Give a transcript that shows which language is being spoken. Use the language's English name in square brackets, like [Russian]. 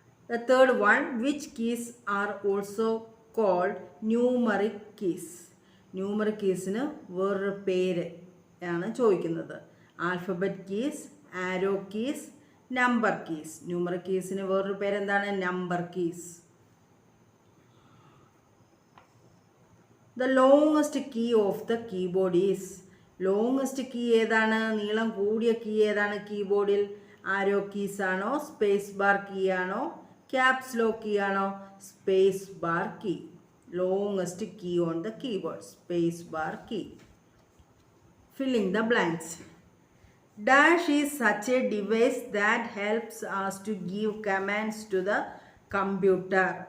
[English] The third one, which keys are also called numeric keys? [Malayalam] Numeric കീസിന് വേറൊരു പേര് ആണ് ചോദിക്കുന്നത്. [English] Alphabet keys, arrow keys, number keys. [Malayalam] Numeric കീസിന് വേറൊരു പേര് എന്താണ്? Number keys. [English] The longest key of the keyboard is. [Malayalam] Longest key ഏതാണ്? നീളം കൂടിയ കീ ഏതാണ് കീബോർഡിൽ? ആരോ കീസ് ആണോ? സ്പേസ് ബാർ കീ ആണോ? ക്യാപ്സ് ലോക്ക് കീ ആണോ? [English] Space bar key. Longest key on the keyboard, space bar key. Filling the blanks. Dash is such a device that helps us to give commands to the computer.